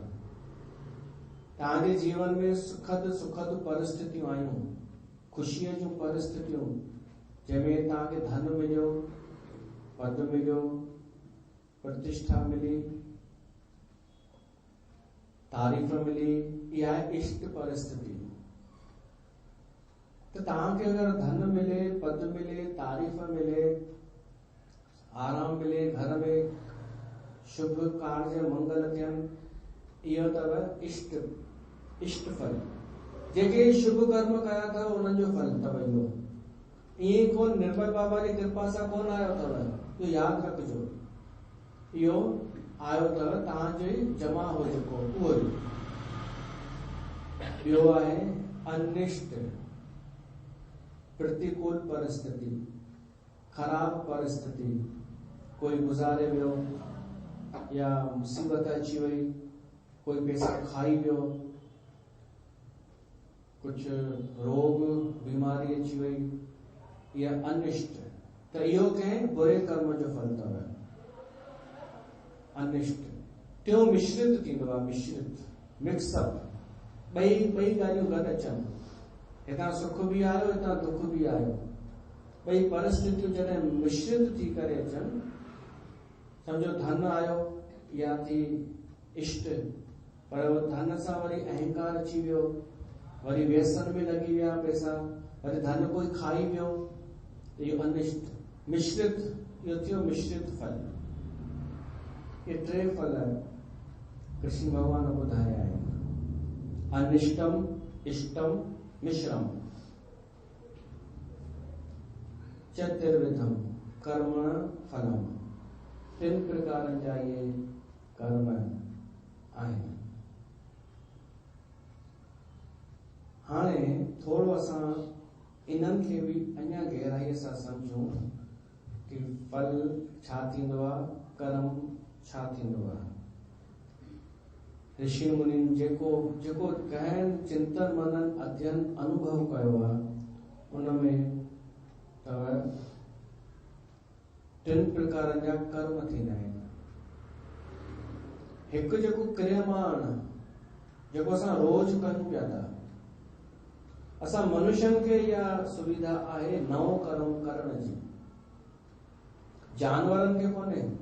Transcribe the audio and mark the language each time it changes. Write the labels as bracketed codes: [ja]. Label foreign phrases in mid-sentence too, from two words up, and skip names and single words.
[sd] तव्हांजे जीवन में सुखद परिस्थितियूं आयूं, ख़ुशीअ जूं परिस्थितियूं, जंहिंमें तव्हांखे धन मिलियो, पद मिलियो, प्रतिष्ठा मिली, तारीफ़ मिली, इहा आहे इष्ट परिस्थिति। तो तव्हांखे अगर धन मिले, पद मिले, तारीफ़ मिले, आराम मिले, घर में शुभ कार्य मंगल थियनि, इहो अथव इष्ट फल। जेके शुभ कर्म कया अथव उन्हनि जो फल अथव इहो। ईअं कोन निर्मल बाबा जी कृपा सां कोन आयो अथव, इहो यादि रखिजो। इहो आयो अथव तव्हांजे जमा हो जेको उहो ई। ॿियो आहे अनिष्ट, प्रतिकूल परिस्थिति, खराब परिस्थिति। कोई गुज़ारे वियो या मुसीबत अची वई, कोई पैसा खाई वियो, कुछ रोग बीमारी अची वई, या अनिष्ट। त इहो कंहिं बुरे कर्म जो फल अथव, अनिष्ट। टियों मिश्रित थींदो आहे, मिश्रित, मिक्सअप। ॿई ॻाल्हियूं गॾु अचनि, हितां सुख बि आयो, हितां दुख बि आयो। ॿई परिस्थितियूं जॾहिं मिश्रित थी करे अचनि, सम्झो धन आयो या थी इष्ट, पर वो धन सां वरी अहंकार अची वियो, वरी व्यसन में लगी विया पैसा, वरी धन कोई खाई वियो, इहो अनिष्ट। मिश्रित, इहो थियो मिश्रित फल। ये 3 फल कृष्ण भगवान ॿुधाया आहिनि। [sa] अनिष्टम, इष्टम, मिश्रम। चतुर्विधम कर्म फलम। [sd] 3 प्रकारनि जा इहे कर्म आहिनि। हाणे थोरो असां इन्हनि खे बि अञा गहराईअ सां सम्झूं कि फल छा थींदो आहे, कर्म छा थींदो आहे। ऋषि मुनि जेको गहन चिंतन मनन अध्ययन अनुभव कयो आहे, उनमें तव 3 प्रकारनि जा कर्म थींदा आहिनि। हिकु जेको क्रियमाण, जेको असां रोज कयूं पिया था। असां मनुष्यनि खे इहा सुविधा आहे नओं कर्म करण जी, जानवरनि खे कोन्हे।